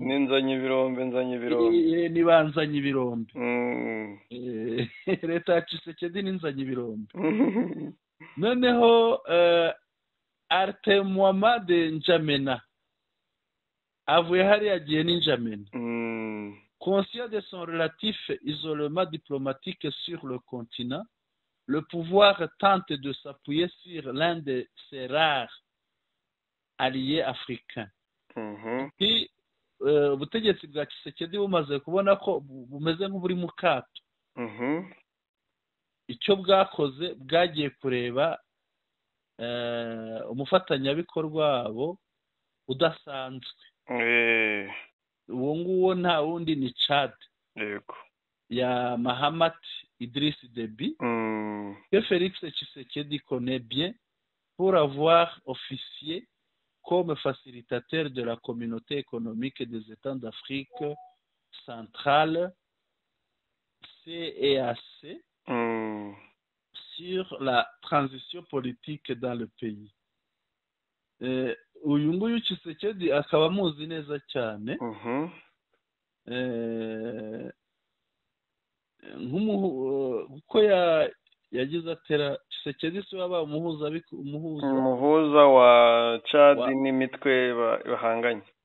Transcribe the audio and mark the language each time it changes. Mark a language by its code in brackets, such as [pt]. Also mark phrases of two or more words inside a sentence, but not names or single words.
[rw] nzanye ibirombe. Nibanzanye ibirombe. Leta ya Tshisekedi n'inzanye ibirombe. Noneho Artemwama de N'Djamena avuye hariya agiye n'Injamena. [fr] Conscient de son relatif isolement diplomatique sur le continent, le pouvoir tente de s'appuyer sur l'un de ses rares alliés africains. [rw] Ubutegetsi bwa Tshisekedi bumaze kubona ko bumeze nk'uburi mu kato. Icyo bwakoze, bwagiye kureba umufatanyabikorwa wabo udasanzwe. Uwo nguwo nta wundi ni Chad. yego [fr] ya Mahamat Idriss Déby, que Félix Tshisekedi connaît bien pour avoir officié comme facilitateur de la communauté économique des États d'Afrique centrale, CEAC, sur la transition politique dans le pays. [rw] uyu nguyu Tshisekedi akaba amuzi neza cyane kuko yagize atera Tshisekedi se waba umuhuza wa Chad n'imitwe bahanganye.